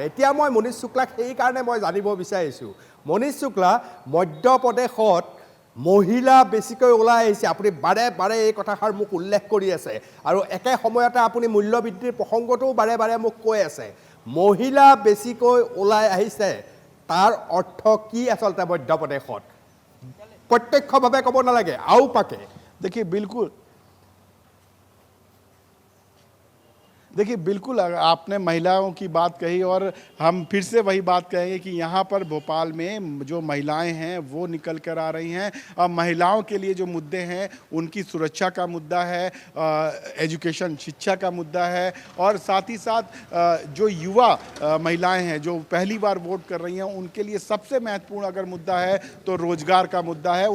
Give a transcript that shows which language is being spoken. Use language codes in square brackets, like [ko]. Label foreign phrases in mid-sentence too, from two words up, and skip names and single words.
[as] এতিয়া মই মনীষ শুক্লাক সেইকাৰণে মই জানিব বিচাৰিছোঁ, মনীষ শুক্লা মধ্যপ্ৰদেশত মহিলা বেছিকৈ ওলাই আহিছে, আপুনি বাৰে বাৰে এই কথাষাৰ মোক উল্লেখ কৰি আছে, আৰু একে সময়তে আপুনি মূল্যবৃদ্ধিৰ প্ৰসংগটোও বাৰে বাৰে মোক কৈ আছে। মহিলা বেছিকৈ ওলাই আহিছে, তাৰ অৰ্থ কি আচলতে মধ্যপ্ৰদেশত? প্ৰত্যক্ষভাৱে ক'ব নালাগে, আওপাকে। [hi] देखिए बिल्कुल अगर आपने महिलाओं की बात कही, और हम फिर से वही बात कहेंगे कि यहाँ पर भोपाल में जो महिलाएं हैं वो निकल कर आ रही हैं। और महिलाओं के लिए जो मुद्दे हैं उनकी सुरक्षा का मुद्दा है, एजुकेशन शिक्षा का मुद्दा है, और साथ ही साथ जो युवा महिलाएं हैं जो पहली बार वोट कर रही हैं उनके लिए सबसे महत्वपूर्ण अगर मुद्दा है तो रोजगार का मुद्दा है।